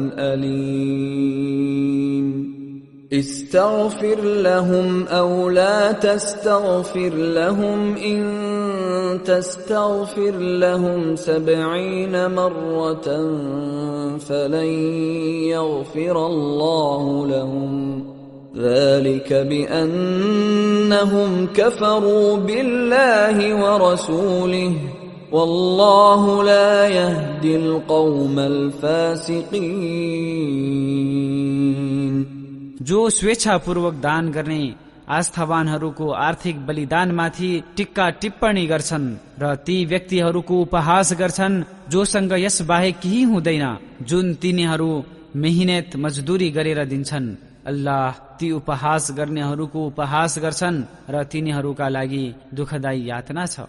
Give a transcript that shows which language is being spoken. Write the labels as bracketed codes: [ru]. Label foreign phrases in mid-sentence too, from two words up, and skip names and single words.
[ar] أليم استغفر لهم أو لا تستغفر لهم إن تستغفر لهم 70 مرة فلن يغفر الله لهم ذلك بأنهم كفروا بالله ورسوله والله لا يهدي القوم الفاسقين। [ne] जो स्वेच्छापूर्वक दान गर्ने आस्थावानहरूको आर्थिक बलिदानमाथि टिक्का टिप्पणी गर्छन् र ती व्यक्तिहरूको उपहास गर्छन् जोसँग यस बाहेक केही हुँदैन जुन तिनीहरू मेहनत मजदुरी गरेर दिन्छन्, अल्लाह ती उपहास गर्नेहरूको उपहास गर्छन् र तिनीहरूका लागि दुःखदायी यातना छ।